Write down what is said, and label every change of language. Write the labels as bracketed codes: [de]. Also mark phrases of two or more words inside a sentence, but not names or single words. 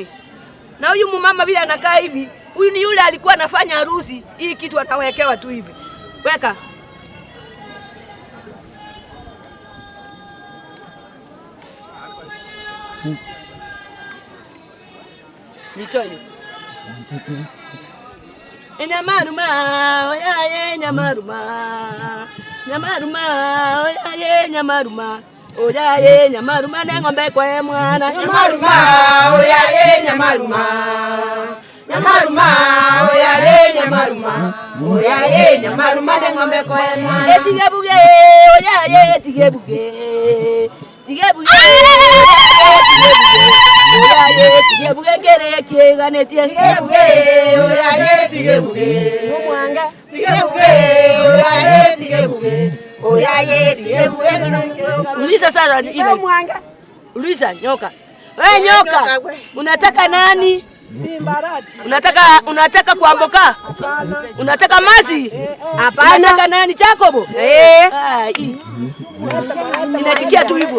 [sw] Na huyu mumama vile anakaa hivi, huyu ni yule alikuwa anafanya harusi. Hii kitu anawekewa tu hivi. Weka. Nitoe. [kuj] Nyamaruma, oyaye nyamaruma. Nyamaruma, oyaye nyamaruma. Oyaye nyamaruma n'eng'ombe kwa mwana. Nyamaruma, oyaye nyamaruma. Nyamaruma, oyaye nyamaruma. Oyaye nyamaruma n'eng'ombe kwa mwana. Etigebuge, oyaye etigebuge. Tigebuge. Oyaye tigebuge ngere kyeganetie. Tigebuge, oyaye tigebuge. Omwanga. Tigebuge, oyaye tigebuge. Oyaye tigebuge. [sw] Uliza sasa ile mwanga. Uliza nyoka. Wewe nyoka, unataka nani? Simbarati. Unataka kuamboka? Hapana. Unataka mazi? Hapana. Unataka nani Jacobo? Hii. Inatikia tu hivyo.